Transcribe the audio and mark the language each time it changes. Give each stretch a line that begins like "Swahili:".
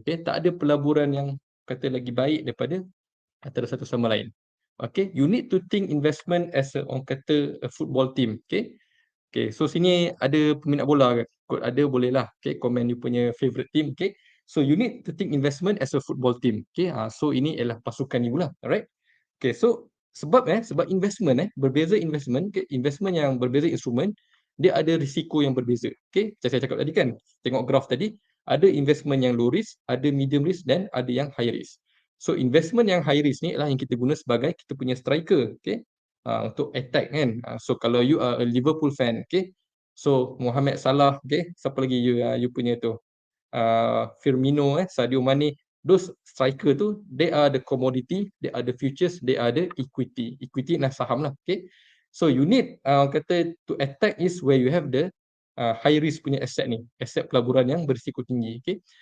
Malay: Okay, tak ada pelaburan yang kata lagi baik daripada antara satu sama lain.
English: Okay, you need to think investment as
Malay: orang kata
English: a football team.
Malay: Okay, okay, so sini ada peminat bola ke? Kot ada boleh lah.
English: Okay, komen you punya favorite team. Okay, so you need to think investment as a football team.
Malay: Okay, so ini ialah pasukan you lah. Alright. Okay, so sebab investment berbeza investment, okay, investment yang berbeza instrumen, dia ada risiko yang berbeza. Okay, macam saya cakap tadi kan, tengok graf tadi, ada investment yang low risk, ada medium risk dan ada yang high risk. So investment yang high risk ni adalah yang kita guna sebagai kita punya striker, okay, untuk attack kan.
English: So kalau you are a Liverpool fan, okay, so Mohamed Salah, okay,
Malay: siapa lagi you punya tu,
English: Firmino, Sadio Mane, those striker tu, they are the commodity, they are the futures, they are the equity. Equity nah saham lah, okay. So you need kata to attack is where you have the high risk punya asset ni,
Malay: aset pelaburan yang berisiko tinggi,
English: okay.